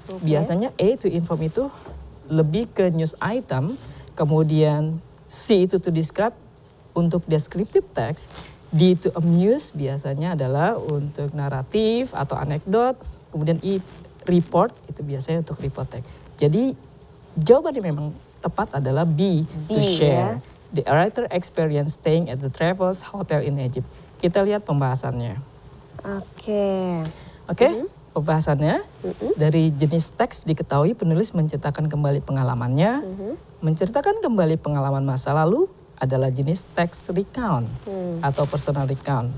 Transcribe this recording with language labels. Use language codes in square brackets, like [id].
[id] Biasanya A [en] to inform [id] itu lebih ke news item, kemudian C itu [en] to describe [id] untuk descriptive text, D [en] to amuse [id] biasanya adalah untuk naratif atau anekdot, kemudian E report itu biasanya untuk report text. Jadi jawaban yang memang tepat adalah B [en] to share. [id] Ya. [en] The writer experience staying at the Travels Hotel in Egypt. [id] Kita lihat pembahasannya. Oke, pembahasannya dari jenis teks diketahui penulis menceritakan kembali pengalamannya. Menceritakan kembali pengalaman masa lalu adalah jenis teks recount atau personal recount.